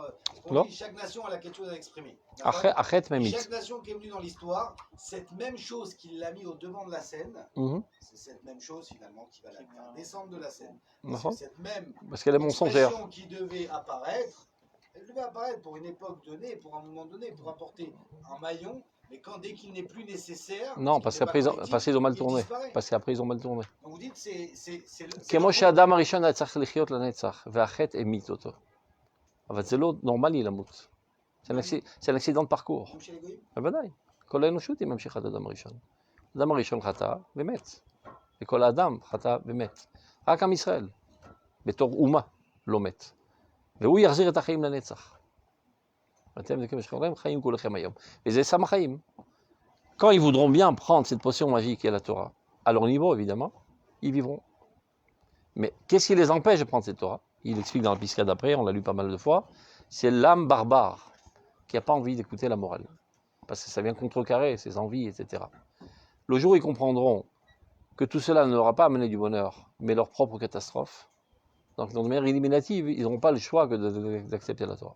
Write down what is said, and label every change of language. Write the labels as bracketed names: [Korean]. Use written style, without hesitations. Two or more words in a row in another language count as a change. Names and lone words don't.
[French] chaque nation a quelque chose à exprimer. Chaque nation qui est venue dans l'histoire, cette même chose qui l'a mis au devant de la scène, c'est cette même chose finalement qui va la faire descendre de la scène. Parce qu'elle est mensongère. Expression qui devait apparaître, elle devait apparaître pour une époque donnée, pour un moment donné, pour apporter un maillon, mais dès qu'il n'est plus nécessaire... Non, parce qu'après ils ont mal tourné. Parce qu'après ils ont mal tourné. Donc vous dites c'est [Hebrew] כמו שהאדם הראשון היה צריך לחיות לנצח, והחטא המית אותו. אבל זה לא נורמלי למות. זה [French] accident parcours. [Hebrew] בוודאי. כל האנושות היא ממשיכת האדם הראשון. האדם הראשון חטא ומת. וכל האדם חטא ומת. רק עם ישראל, בתור אומה, לא מת. והוא יחזיר את החיים לנצח. אתם דקם שכם חיים כולכם היום. וזה סם החיים. [French] Quand ils voudront bien prendre cette potion magique qui est la Torah, à leur niveau évidemment, ils vivront. Mais qu'est-ce qui les empêche de prendre cette Torah? Il explique dans la piscade d'après, on l'a lu pas mal de fois, c'est l'âme barbare qui n'a pas envie d'écouter la morale. Parce que ça vient contrecarrer ses envies, etc. Le jour où ils comprendront que tout cela ne leur a pas amené du bonheur, mais leur propre catastrophe, donc dans de manière éliminative, ils n'auront pas le choix que d'accepter la Torah.